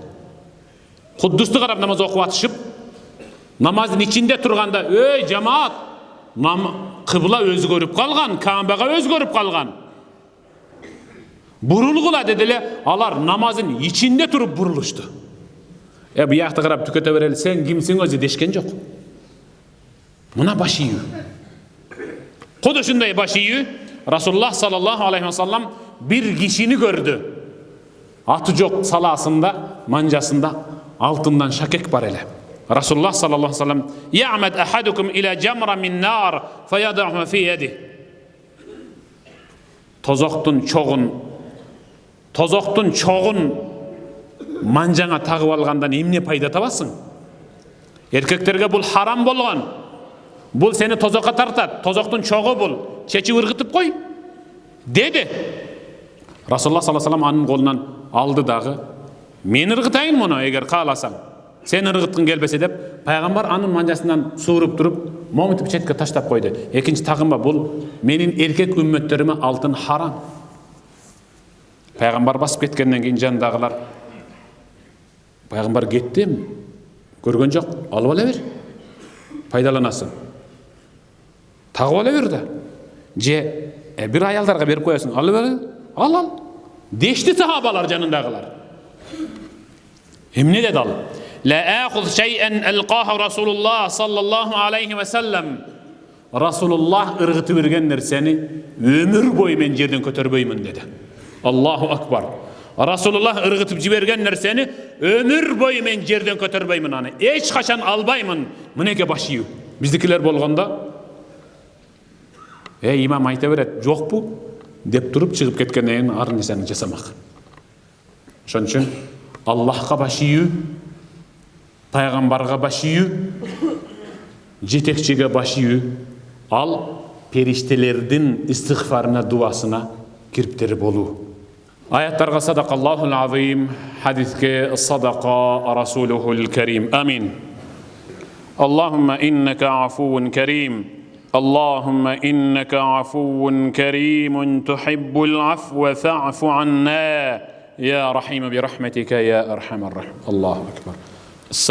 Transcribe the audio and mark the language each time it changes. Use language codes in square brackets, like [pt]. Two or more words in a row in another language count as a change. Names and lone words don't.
[ky] Куддусту карап намаз окуп атышып, намаздын ичинде турганда, жамаат, кыбла өзгөрүп калган, Каабага өзгөрүп калган. Бурулгула дедиле, алар намаздын ичинде туруп бурулушту. Биякты карап түкөтө берели, сен кимсиң өзү дешкен жок. Мына баш ийүү. Куду ушундай баш ийүү, [ar] رسول الله صلى الله عليه وسلم [ky] бир кишини көрдү. Аты жок саласында, манжасында алтындан шакек бар эле. [ar] رسول الله صلى الله عليه وسلم "يعمد أحدكم إلى جمرة من نار فيضعها في يده." [ky] Тозоктун чогун манжаңа тагып алгандан эмне пайда табасың? Эркектерге бул харам болгон. Бул сени тозокко тартат. Тозоктун чогу бул. Чечип ыргытып кой. Деди. [ar] رسول الله صلى الله عليه وسلم [ky] анын колунан алды дагы. Мен ыргытайын муну эгер кааласаң. Сен ыргыткың келбесе деп, пайгамбар анын манжасынан сууруп туруп, момутуп четке таштап койду. Экинчи тагынба, бул менин эркек үммөттөрүмө алтын харам. Пайгамбар басып кеткенден кийин жандагылар пайгамбар кетти, көргөн жок, алып ала бер. Пайдаланасың. Тагып ала бер да. Же бир аялдарга берип коесуң, алып бер. Ал. Дешти сахабалар жанындагылар. Эмне деди ал? [ar] لا آخذ شيئا ألقاه رسول الله صلى الله عليه وسلم. [ky] Rasulullah ыргытып берген нерсени өмүр бою мен жерден көтөрбөймүн деди. [ar] الله أكبر. [ky] Rasulullah ыргытып жиберген нерсени өмүр бою мен жерден көтөрбөймүн, аны эч качан албаймын. Мынеке баш ийүү. Биздикилер болгондо имам айта берет, жокпу деп туруп чыгып кеткенден кийин ар нерсени жасамак. Ошон үчүн Аллахка баш ийүү, пайгамбарга баш ийүү, жетекчиге баш ийүү, ал периштелердин истигфарына, дуасына кириптери болуу. [ar] Аяттарга صدق الله العظيم, хадиске صدق رسوله الكريم. Амин. اللهم إنك عفو كريم. اللهم إنك عفو كريم تحب العفو فاعف عنا. يا رحيم برحمتك يا أرحم الراحمين. الله أكبر.